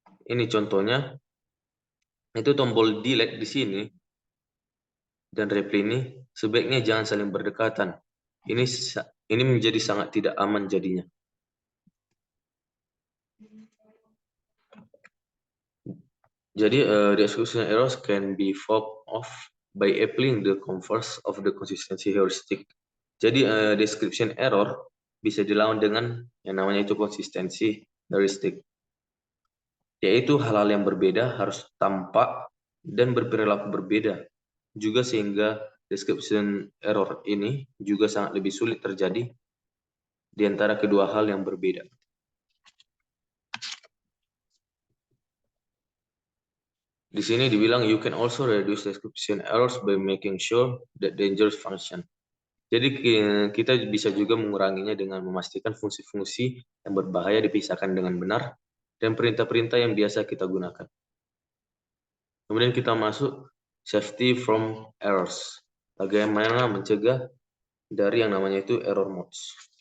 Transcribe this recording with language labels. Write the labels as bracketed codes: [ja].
[id] Ini contohnya, itu tombol delete di sini dan reply ini sebaiknya jangan saling berdekatan. Ini menjadi sangat tidak aman jadinya. Jadi [en] the execution errors can be fought off by applying the converse of the consistency heuristic. [id] Jadi description error bisa dilawan dengan yang namanya itu konsistensi heuristic, yaitu hal-hal yang berbeda harus tampak dan berperilaku berbeda juga, sehingga description error ini juga sangat lebih sulit terjadi di antara kedua hal yang berbeda. Di sini dibilang [en] you can also reduce description errors by making sure that dangerous function. [id] Jadi kita bisa juga menguranginya dengan memastikan fungsi-fungsi yang berbahaya dipisahkan dengan benar dan perintah-perintah yang biasa kita gunakan. Kemudian kita masuk safety from errors. Bagaimana mencegah dari yang namanya itu error modes.